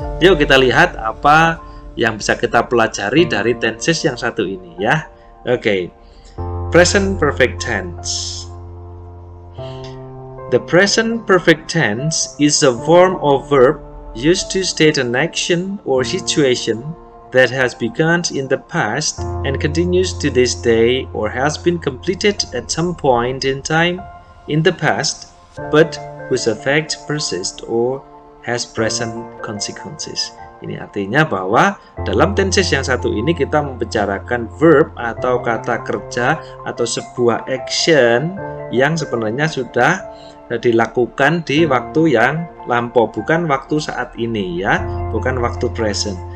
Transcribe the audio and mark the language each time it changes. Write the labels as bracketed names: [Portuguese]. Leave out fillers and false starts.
[Indonesian] Yuk kita lihat apa yang bisa kita pelajari dari tenses yang satu ini ya. Oke. Present perfect tense. [English] The present perfect tense is a form of verb used to state an action or situation that has begun in the past and continues to this day or has been completed at some point in time in the past but whose effect persists or has present consequences. [Indonesian] Ini artinya bahwa dalam tenses yang satu ini kita membicarakan verb atau kata kerja atau sebuah action yang sebenarnya sudah dilakukan di waktu yang lampau, bukan waktu saat ini ya, bukan waktu present.